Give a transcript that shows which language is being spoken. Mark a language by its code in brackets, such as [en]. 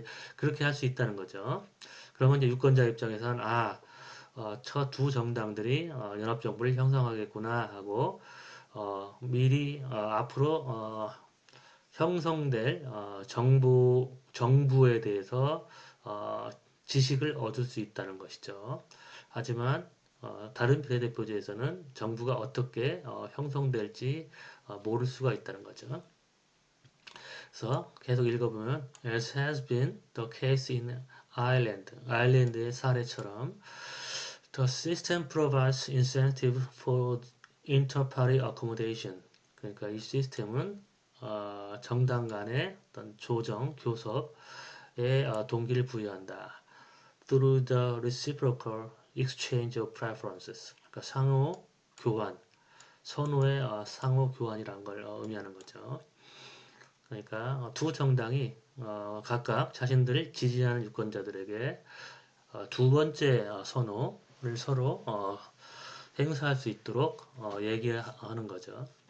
[ko] 이제 그렇게 할 수 있다는 거죠. 그러면 이제 유권자 입장에서는 저 두 정당들이 연합정부를 형성하겠구나 하고 미리 앞으로 형성될 정부에 대해서 지식을 얻을 수 있다는 것이죠. 하지만 다른 비례대표제에서는 정부가 어떻게 형성될지 모를 수가 있다는 거죠. 그래서 계속 읽어보면 [en] as has been the case in Ireland, [ko] 아일랜드의 사례처럼 [en] the system provides incentive for inter-party accommodation. [ko] 그러니까 이 시스템은 정당 간의 어떤 조정, 교섭에 동기를 부여한다. [en] Through the reciprocal exchange of preferences. [ko] 그러니까 상호 교환, 선호의 상호 교환이라는 걸 의미하는 거죠. 그러니까 두 정당이 각각 자신들을 지지하는 유권자들에게 두 번째 선호를 서로 행사할 수 있도록 얘기하는 거죠.